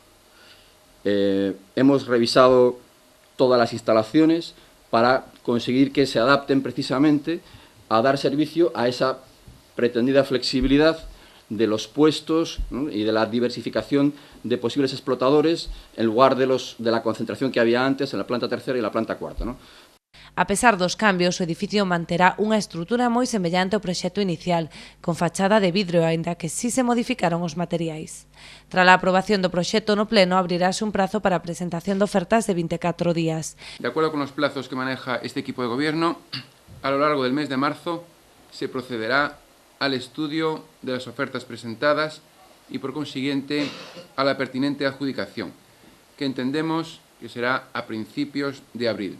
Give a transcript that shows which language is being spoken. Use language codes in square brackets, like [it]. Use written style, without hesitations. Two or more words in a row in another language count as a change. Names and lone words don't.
[es] Hemos revisado todas las instalaciones para conseguir que se adapten precisamente a dar servicio a esa pretendida flexibilidad de los puestos, ¿no?, y de la diversificación de posibles explotadores en lugar de la concentración que había antes en la planta tercera y la planta cuarta, ¿no? [gl] A pesar dos cambios, o edificio manterá unha estrutura moi semellante ao proxecto inicial, con fachada de vidro, aínda que sí se modificaron os materiais. Tras a aprobación do proxecto no pleno, abrirase un prazo para a presentación de ofertas de 24 días. [es] De acuerdo con los plazos que maneja este equipo de gobierno, a lo largo del mes de marzo se procederá al estudio de las ofertas presentadas y, por consiguiente, a la pertinente adjudicación, que entendemos que será a principios de abril.